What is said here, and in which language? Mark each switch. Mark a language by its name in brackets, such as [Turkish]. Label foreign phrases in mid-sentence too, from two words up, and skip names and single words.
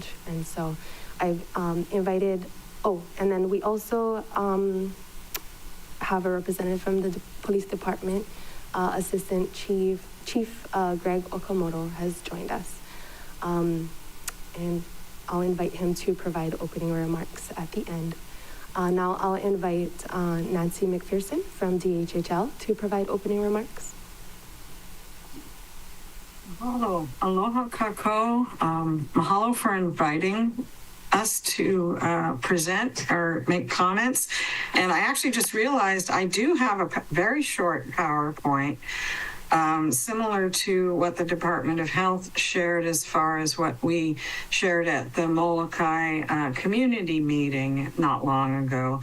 [English] And so I've invited, and then we also have a representative from the police department, Assistant Chief Greg Okamoto has joined us. And I'll invite him to provide opening remarks at the end. Now I'll invite Nancy McPherson from DHHL to provide opening remarks. [Hawaiian] Mahalo. Aloha kako. [English] Mahalo for inviting us to present or make comments. And I actually just realized I do have a very short PowerPoint, similar to what the Department of Health shared as far as what we shared at the Molokai community meeting not long ago.